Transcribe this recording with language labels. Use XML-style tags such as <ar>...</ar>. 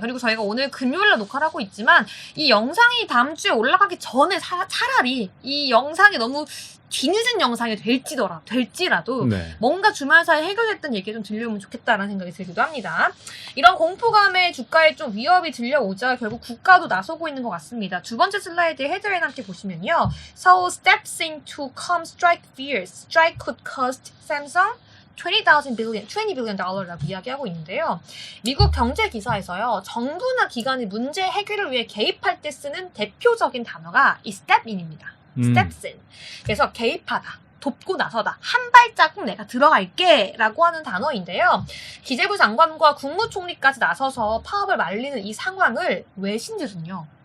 <ko>그리고 저희가 오늘 금요일날 녹화를 하고 있지만 이 영상이 다음 주에 올라가기 전에 차라리 이 영상이 너무 뒤늦은 영상이 될지라도 네. 뭔가 주말 사이에 해결됐던 얘기가 좀 들려오면 좋겠다라는 생각이 들기도 합니다. 이런 공포감에 주가에 좀 위협이 들려오자 결국 국가도 나서고 있는 것 같습니다. 두 번째 슬라이드에 헤드라인 함께 보시면요.</ko> <en>Seoul steps in to calm strike fears. Strike could cost Samsung $20 billion</en> <ko>라고 이야기하고 있는데요. 미국 경제 기사에서요. 정부나 기관이 문제 해결을 위해 개입할 때 쓰는 대표적인 단어가 이 step in입니다. steps in. 그래서 개입하다. 돕고 나서다. 한 발자국 내가 들어갈게 라고 하는 단어인데요. 기재부 장관과 국무총리까지 나서서 파업을 말리는 이 상황을 외신들은요.</ko>